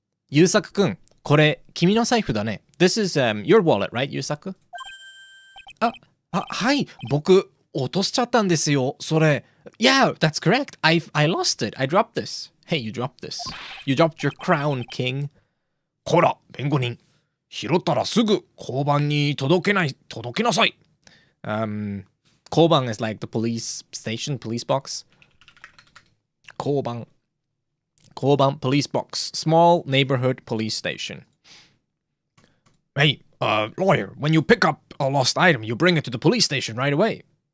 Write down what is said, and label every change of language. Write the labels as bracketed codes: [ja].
[ja] Yusaku-kun, これ君の財布だね. [en] This is your wallet, right, Yusaku? [ja] はい、僕落としちゃったんですよ。それ。 [en] Yeah, that's correct. I lost it. I dropped this. Hey, you dropped this. You dropped your crown, king. [ja] こら、弁護人。拾ったらすぐ交番に届けなさい。 [en] Koban is like the police station, police box. Koban, police box. Small neighborhood police station. Hey, lawyer, when you pick up a lost item, you bring it to the police station right away.